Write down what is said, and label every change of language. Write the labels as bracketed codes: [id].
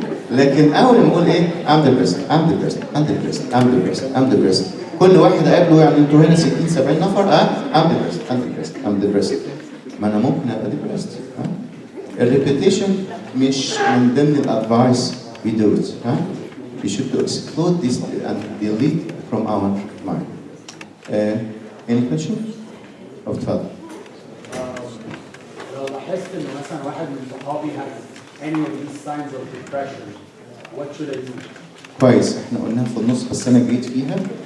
[ar] لكن اول ما اقول ايه [en] I'm depressed I'm depressed I'm depressed I'm depressed I'm depressed [ar] كل واحد اقابله يعني انتوا هنا 60 70 نفر [en] I'm depressed I'm depressed I'm depressed [ar] ما انا ممكن ابقى [en] depressed [ar] الريبيتيشن مش من ضمن الادفايس [en] we do it We should exclude this and delete from our mind. Any question? [ar] أو تفضل. لو لاحظت إن مثلا واحد من صحابي [en] has any of these signs of depression, what should I do? [ar] كويس، إحنا قلناها في النص بس أنا جيت فيها.